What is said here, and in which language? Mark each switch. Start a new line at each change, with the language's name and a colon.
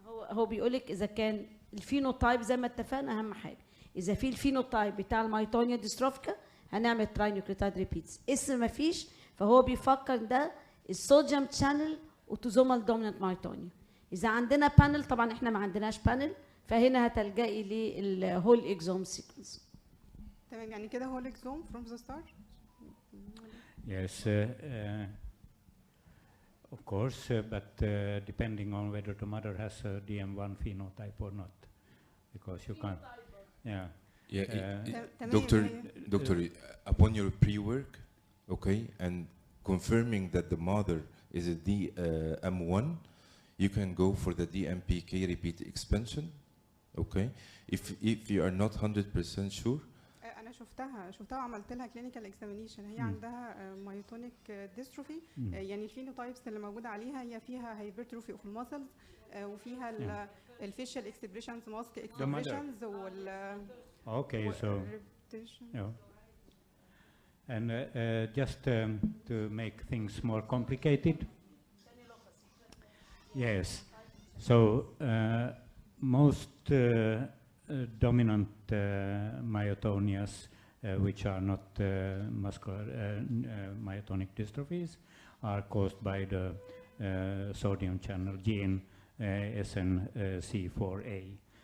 Arabic: هو بيقولك اذا كان الفينوتايب زي ما اتفقنا اهم حاجه، اذا في الفينوتايب بتاع المايتونيا ديستروفيكا هنعمل تراينيوكليوتايد ريبيتس، اسم ما فيش فهو بيفكر ده الصوديوم شانل اوتوزومال دومينانت مايتونيا. اذا عندنا بانل، طبعا احنا ما عندناش بانل، فهنا هتلجئي للهول اكزوم سيكونس. تمام، يعني كده هول اكزوم
English: from the start. Yes, of course, but depending on whether the mother has a DM1 phenotype or not, because you can't. Yeah. Doctor, upon your pre-work, okay, and confirming that the mother is a DM1, you can go for the DMPK repeat expansion, okay. If you are not 100% sure.
Arabic: انا شفتها وعملت لها كلينيكال اكزامينيشن، هي عندها مايوتونيك ديستروفي، يعني الفينوتايبس اللي موجوده عليها هي فيها هايبرتروفي اوف المسلز، وفيها الفيشال اكسبريشنز ماسك اكسبريشنز وال
English: Okay, so yeah. And just to make things more complicated. Yes. So most dominant myotonias, which are not muscular myotonic dystrophies, are caused by the sodium channel gene SNC4A.